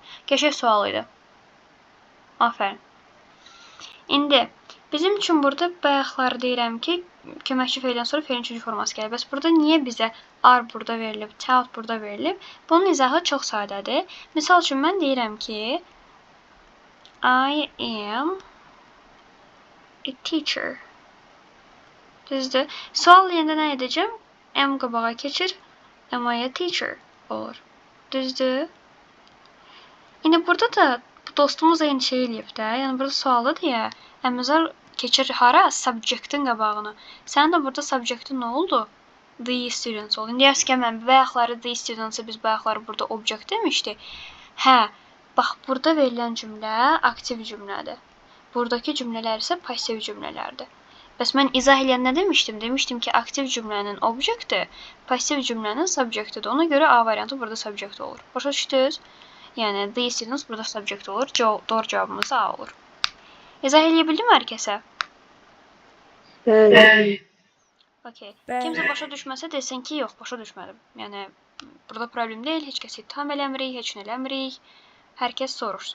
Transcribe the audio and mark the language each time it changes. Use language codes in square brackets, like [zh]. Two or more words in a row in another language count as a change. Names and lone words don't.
[az] Qəşəng sual idi. Afərin. İndi bizim üçün burada bayaqları deyirəm ki, köməkçi feildən sonra feilin 3-cü forması gəlir. Bəs burada niyə bizə are burada verilib, tout burada verilib? Bunun izahı çox sadədir. Misal üçün mən deyirəm ki, [en] I am a teacher. [az] Düzdür. Sual deyəndə nə edəcəm? Am qabağa keçir. [en] Am I a teacher olur. [az] Düzdür. İndi burada da bu dostumuz eyni şey eləyib də. Yəni burada sualı deyə əmizar keçir hara? Subjectin qabağına. Sənin də burada subjectin nə oldu? [en] The students oldu. [az] İndi yazıq ki, mən bayaqları [en] the students-ı [az] biz bayaqları burada object demişdik. Hə, bax burada verilən cümlə aktiv cümlədir. Buradakı cümlələr isə pasiv cümlələrdir. Bəs mən izah eləyən nə demişdim? Demişdim ki, aktiv cümlənin objekti, pasiv cümlənin subjektidir. Ona görə A variantı burada subjekt olur. Başa düşdünüz? Yəni, [en] the students burada subject olur. [az] Doğru cavabımız A olur. İzah eləyə bildim hər kəsə? Bəli. Okey. Kimsə başa düşməsə desin ki, yox, başa düşmədim. Yəni, Burada problem deyil, heç kəsi ittiham eləmirik, heç nə eləmirik. Hər kəs soruşsun.